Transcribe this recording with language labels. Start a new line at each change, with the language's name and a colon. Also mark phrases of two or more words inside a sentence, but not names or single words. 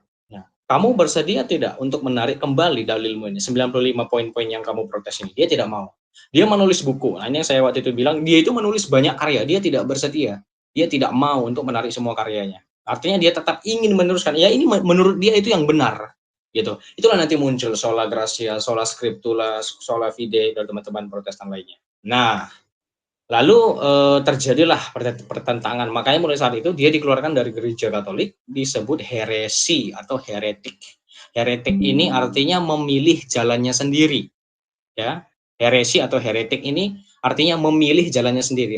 Indonesian: Nah, kamu bersedia tidak untuk menarik kembali dalilmu ini 95 poin-poin yang kamu protes ini? Dia tidak mau. Dia menulis buku. Nah, ini yang saya waktu itu bilang, dia itu menulis banyak karya, dia tidak bersedia, dia tidak mau untuk menarik semua karyanya. Artinya dia tetap ingin meneruskan. Ya ini menurut dia itu yang benar, gitu. Itulah nanti muncul
Latin: sola gratia, sola scriptura, sola fide
Indonesian: dan teman-teman Protestan lainnya. Nah, lalu terjadilah pertentangan. Makanya mulai saat itu dia dikeluarkan dari gereja Katolik, disebut heresi atau heretik. Heretik ini artinya memilih jalannya sendiri, ya. Heresi atau heretik ini artinya memilih jalannya sendiri.